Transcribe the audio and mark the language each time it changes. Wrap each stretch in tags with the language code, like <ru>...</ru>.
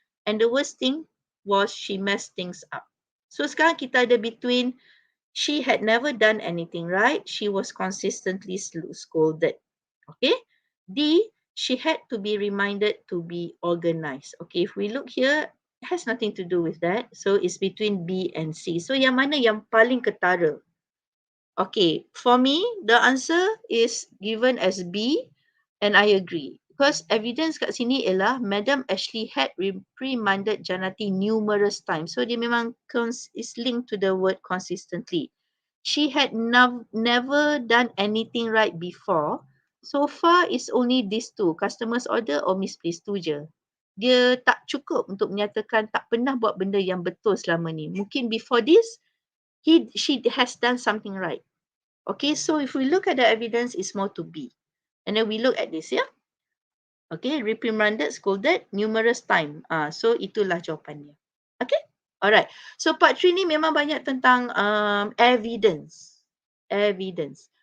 <en>And the worst thing was she messed things up. So,</en> <ms>sekarang kita ada</ms> <en>between she had never done anything right. She was consistently scolded. Okay. D, she had to be reminded to be organized. Okay, if we look here, It has nothing to do with that. So it's between B and C.</en> <ms>So yang mana yang paling ketara?</ms> <en>Okay, for me, the answer is given as B, and I agree. Because evidence</en> <ms>kat sini ialah</ms> <en>Madam Ashley had reprimanded Janati numerous times. So</en> <ms>dia memang</ms> <en>is linked to the word consistently. She had never done anything right before. So far, it's only these two, customer's order or misplaced tu je.</en> <ms>Dia tak cukup untuk menyatakan tak pernah buat benda yang betul selama ni.</ms> <en>Mungkin before this, she has done something right. Okay, so if we look at the evidence, it's more to B. And then we look at this, yeah? Okay, reprimanded, scolded numerous times.</en> <ms>So itulah jawapannya.</ms> <en>Okay, alright.</en> <ms>So part 3 ni memang banyak tentang evidence. Evidence.</ms>